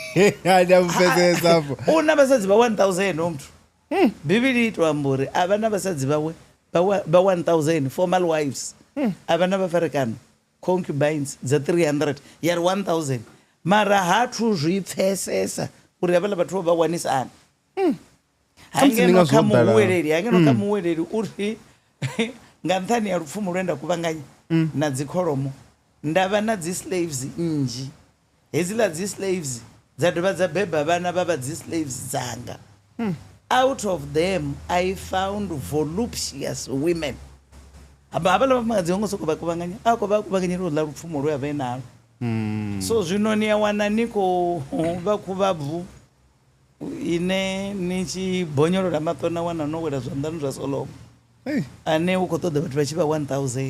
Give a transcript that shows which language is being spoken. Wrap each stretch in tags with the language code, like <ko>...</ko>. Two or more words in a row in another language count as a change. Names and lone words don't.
<ve>u na vhasadzi vha 1000 o muthu bivhili ito amba uri a vha na vhasadzi vhawe vha 1000</ve> <en>formal wives</en> <ve>a vha na vhafarekano concubines dza 300 ya ri 1000 mara ha thu zwi pfesesa uri havhaḽa vhathu vha wanisana hangeno kha muweleli uri nga nṱhani ya lupfumo lwenda kuvhanganya na dzikholomo ndavha na dzi slaves nnzhi hedziḽa dzi slaves dza dovha dza beba vhana vha vha dzi slaves dzanga</ve> <en>out of them I found voluptuous women</en> <ve>havhaḽa vhafumakadzi hongo soko vha kuvhanganya a khou vha kuvhanganyela uḽa lupfumo lwe a vha enalo so zwino ni a wana ni khou vha khuvhabvu ine ni tshi bonyolola maṱo na wana no wela zwanḓani zwa Solomon ane u khou ṱoḓa vhathu vha tshi vha 1000</ve>